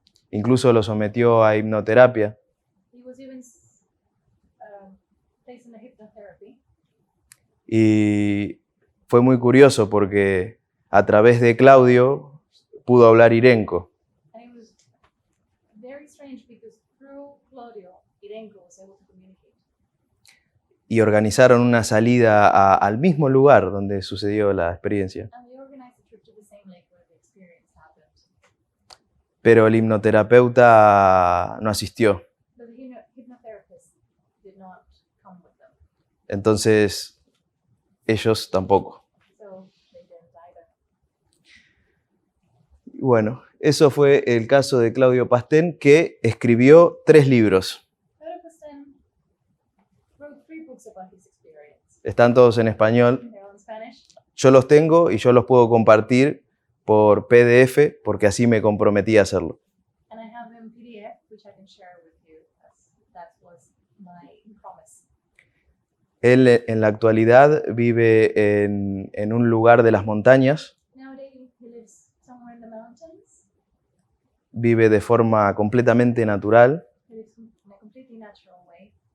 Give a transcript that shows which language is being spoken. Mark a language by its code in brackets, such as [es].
[es] Incluso lo sometió a hipnoterapia. [en] He was even placed in a hypnotherapy. [es] Y fue muy curioso porque a través de Claudio pudo hablar Irenco. [en] And it was very strange because through Claudio, Irenco was able to communicate. [es] Y organizaron una salida al mismo lugar donde sucedió la experiencia. [en] And they organized a trip to the same lake where the experience happened. [es] Pero el hipnoterapeuta no asistió. [en] But the hypnotherapist did not come with them. [es] Entonces, ellos tampoco. [en] So they didn't either. [es] Y bueno, eso fue el caso de Claudio Pastén, que escribió 3 libros. [en] Claudio Pasten wrote 3 books about his experience. [es] Están todos en español. [en] They're all in Spanish. [es] Yo los tengo y yo los puedo compartir por PDF porque así me comprometí a hacerlo. [en] And I have them in PDF, which I can share with you. That was my promise. [es] Él en la actualidad vive en un lugar de las montañas, [en] Nowadays, he lives somewhere in the mountains. [es] vive de forma completamente natural. [en] He lives in a completely natural way.